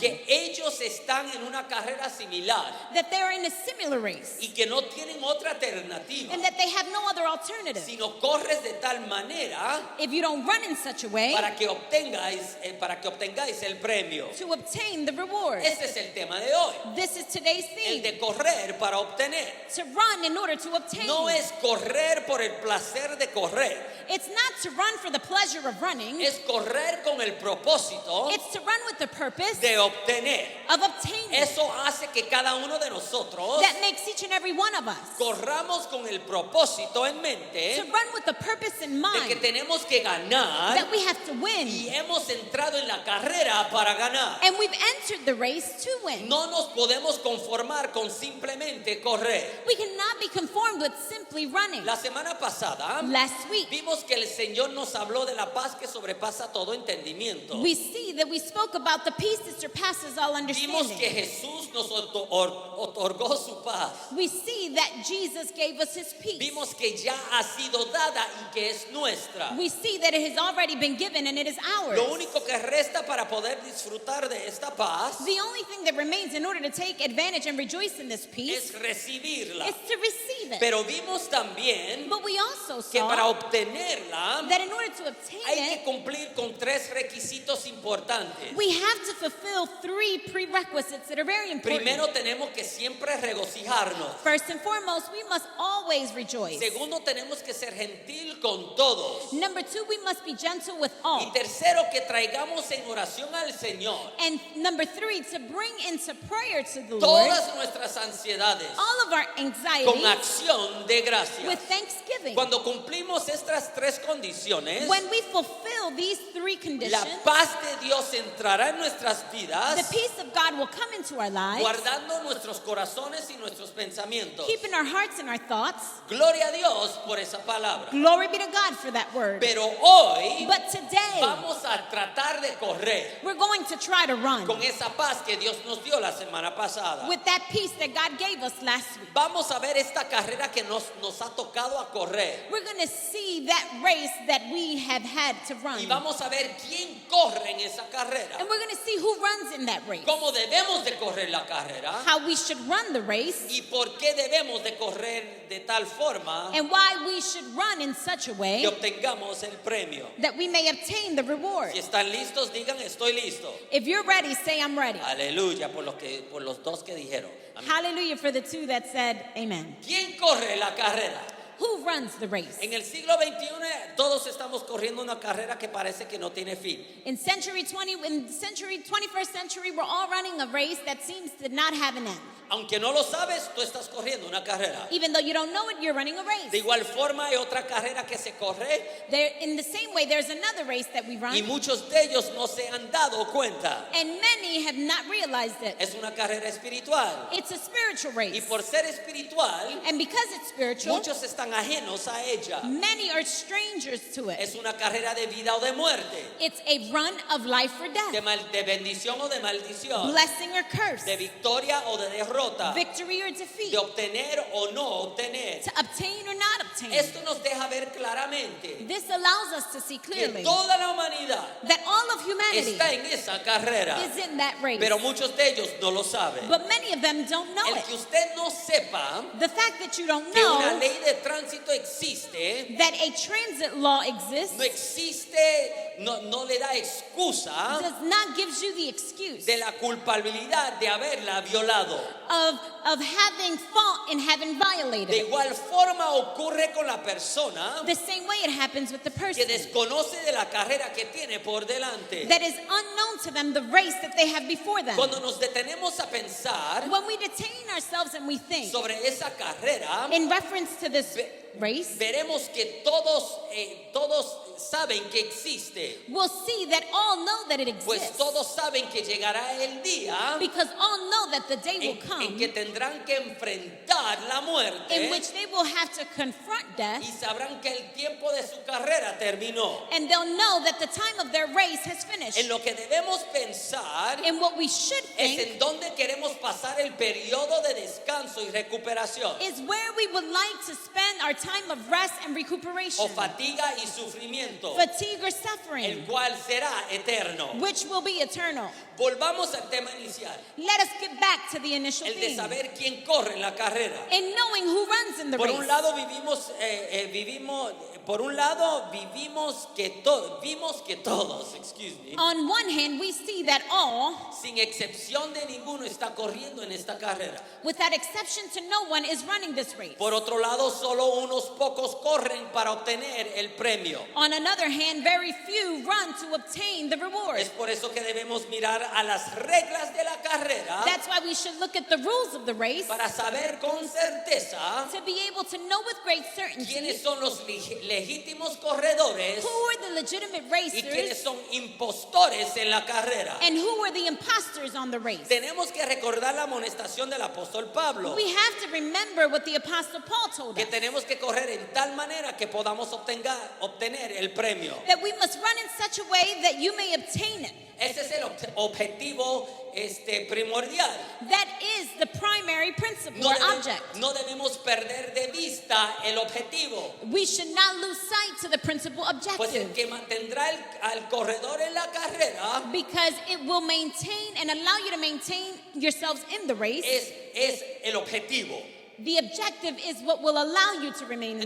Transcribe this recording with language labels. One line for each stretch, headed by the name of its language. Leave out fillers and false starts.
Spanish: que ellos están en una carrera similar
English: that they're in a similar race
Spanish: y que no tienen otra alternativa,
English: and that they have no other alternative.
Spanish: sino corres de tal manera
English: If you don't run in such a way
Spanish: para que obtengáis el premio.
English: to obtain the reward.
Spanish: Este es el tema de hoy,
English: This is today's
Spanish: el
English: theme,
Spanish: de correr para obtener.
English: to run in order to obtain.
Spanish: No es correr por el placer de correr,
English: It's not to run for the pleasure of running.
Spanish: es correr con el propósito
English: It's to run with the purpose
Spanish: de obtener.
English: of obtaining.
Spanish: Eso hace que cada uno de nosotros
English: That makes each and every one of us
Spanish: corramos con el propósito en
English: to
Spanish: mente
English: run with the purpose in
Spanish: de que
English: mind
Spanish: tenemos que ganar
English: that we have to
Spanish: y
English: win.
Spanish: hemos entrado en la carrera para ganar.
English: And we've entered the race to win.
Spanish: No nos podemos conformar con simplemente correr.
English: We cannot be conformed with simply running.
Spanish: La semana pasada
English: Last week,
Spanish: vimos vimos que el Señor nos habló de la paz que sobrepasa todo entendimiento.
English: We see that we spoke about the peace that surpasses all
Spanish: Vimos que
English: understanding.
Spanish: Jesús nos otorgó su paz.
English: We see that Jesus gave us his peace.
Spanish: Vimos que ya ha sido dada y que es nuestra.
English: We see that it has already been given and it is ours.
Spanish: Lo único que resta para poder disfrutar de esta paz
English: The only thing that remains in order to take advantage and rejoice in this peace
Spanish: es recibirla.
English: is to receive it.
Spanish: Pero vimos también
English: But we also
Spanish: que para
English: saw
Spanish: obtenerla
English: that in order to obtain
Spanish: hay que
English: it,
Spanish: cumplir con 3 requisitos importantes.
English: we have to fulfill 3 prerequisites that are very important.
Spanish: Primero, tenemos que siempre regocijarnos.
English: First and foremost, we must always rejoice.
Spanish: Segundo, tenemos que ser gentil con todos.
English: Number 2, we must be gentle with
Spanish: Y
English: all.
Spanish: tercero, que traigamos en oración al Señor
English: And number 3, to bring into prayer to the Lord
Spanish: todas nuestras ansiedades
English: all of our
Spanish: con
English: anxieties
Spanish: acción de
English: with
Spanish: gracias.
English: thanksgiving.
Spanish: Cuando cumplimos estas 3 condiciones,
English: When we fulfill these 3
Spanish: la
English: conditions,
Spanish: paz de Dios entrará en nuestras
English: the
Spanish: vidas,
English: peace of God will come into our lives,
Spanish: guardando nuestros corazones y nuestros pensamientos.
English: keeping our hearts and our thoughts.
Spanish: Gloria a Dios por esa palabra.
English: Glory be to God for that word.
Spanish: Pero hoy
English: But today,
Spanish: vamos a tratar de correr
English: we're going to try to run
Spanish: con esa paz que Dios nos dio la semana pasada.
English: with that peace that God gave us last week.
Spanish: Vamos a ver esta carrera que nos ha tocado a correr.
English: We're going to see that race that we have had to run.
Spanish: Y vamos a ver quién corre en esa carrera.
English: And we're going to see who runs in that race,
Spanish: Cómo debemos de correr la carrera.
English: how we should run the race,
Spanish: Y por qué debemos de correr de tal forma
English: and why we should run in such a way
Spanish: que obtengamos el premio.
English: that we may obtain the reward.
Spanish: Si están listos, digan estoy listo.
English: If you're ready, say I'm ready.
Spanish: Aleluya por los 2 que dijeron. Amén.
English: Hallelujah for the 2 that said amen.
Spanish: ¿Quién corre la carrera?
English: Who runs the race?
Spanish: En el siglo XXI todos estamos corriendo una carrera que parece que no tiene fin.
English: In century 21st century, we're all running a race that seems to not have an end.
Spanish: Aunque no lo sabes, tú estás corriendo una carrera.
English: Even though you don't know it, you're running a
Spanish: De
English: race.
Spanish: igual forma hay otra carrera que se corre
English: In the same way, there's another race that we
Spanish: y
English: run,
Spanish: muchos de ellos no se han dado cuenta.
English: and many have not realized it.
Spanish: Es una carrera espiritual.
English: It's a spiritual
Spanish: Y
English: race.
Spanish: por ser espiritual,
English: And because it's spiritual,
Spanish: muchos están ajenos a ella.
English: many are strangers to it.
Spanish: Es una carrera de vida o de muerte,
English: It's a run of life or death,
Spanish: de bendición o de maldición,
English: blessing or curse,
Spanish: de victoria o de derrota,
English: victory or defeat,
Spanish: de obtener o no obtener.
English: to obtain or not obtain.
Spanish: Esto nos deja ver claramente
English: This allows us to see
Spanish: que
English: clearly
Spanish: toda la humanidad
English: that all of humanity
Spanish: está en esa carrera,
English: is in that race.
Spanish: pero muchos de ellos no lo saben.
English: But many of them don't know
Spanish: El
English: it.
Spanish: que usted no sepa
English: The fact that you don't
Spanish: que una
English: know
Spanish: ley de tránsito existe,
English: that a transit law exists
Spanish: no existe, no le da excusa
English: does not give you the excuse
Spanish: de la culpabilidad de haberla violado.
English: of having fault and having violated
Spanish: De
English: it.
Spanish: igual forma ocurre con la persona
English: The same way it happens with the
Spanish: que
English: person
Spanish: desconoce de la carrera que tiene por delante.
English: that is unknown to them, the race that they have before them.
Spanish: Cuando nos detenemos a pensar
English: When we detain ourselves and we think
Spanish: sobre esa carrera,
English: in reference to this race,
Spanish: veremos que todos saben que existe,
English: we'll see that all know that it
Spanish: pues
English: exists,
Spanish: todos saben que llegará el día
English: because all know that the day will
Spanish: en
English: come
Spanish: que tendrán que enfrentar la
English: in
Spanish: muerte
English: which they will have to confront death,
Spanish: y sabrán que el tiempo de su carrera terminó.
English: and they'll know that the time of their race has finished.
Spanish: En lo que debemos pensar
English: And what we should
Spanish: es
English: think
Spanish: en dónde queremos pasar el periodo de descanso y recuperación,
English: is where we would like to spend our time of rest and recuperation,
Spanish: o fatiga y sufrimiento,
English: fatigue or
Spanish: el
English: suffering,
Spanish: cual será eterno.
English: which will be eternal.
Spanish: Volvamos al tema inicial,
English: Let us get back to the initial
Spanish: el de
English: theme.
Spanish: saber quién corre en la carrera.
English: In knowing who runs in the
Spanish: Por un
English: race.
Spanish: lado vimos que todos,
English: excuse me, On one hand, we see that all,
Spanish: sin excepción de ninguno, está corriendo en esta carrera.
English: without exception to no one, is running this race.
Spanish: Por otro lado, solo unos pocos corren para obtener el premio.
English: On another hand, very few run to obtain the reward.
Spanish: Es por eso que debemos mirar a las reglas de la carrera
English: That's why we should look at the rules of the race
Spanish: para saber con certeza
English: to be able to know with great certainty
Spanish: quiénes son los legítimos corredores
English: who were the legitimate
Spanish: y quienes
English: racers,
Spanish: son impostores en la carrera.
English: and who were the imposters on the race.
Spanish: Tenemos que recordar la amonestación del apóstol Pablo,
English: We have to remember what the Apostle Paul told
Spanish: que
English: us,
Spanish: tenemos que correr en tal manera que podamos obtener el premio.
English: that we must run in such a way that you may obtain it.
Spanish: Ese es el objetivo primordial.
English: That is the primary principle
Spanish: No,
English: or object.
Spanish: no debemos perder de vista el objetivo.
English: We should not lose sight to the principal
Spanish: Pues el
English: objective,
Spanish: que mantendrá al corredor en la carrera
English: because it will maintain and allow you to maintain yourselves in the race.
Spanish: es el objetivo.
English: The objective is what will allow you to remain in the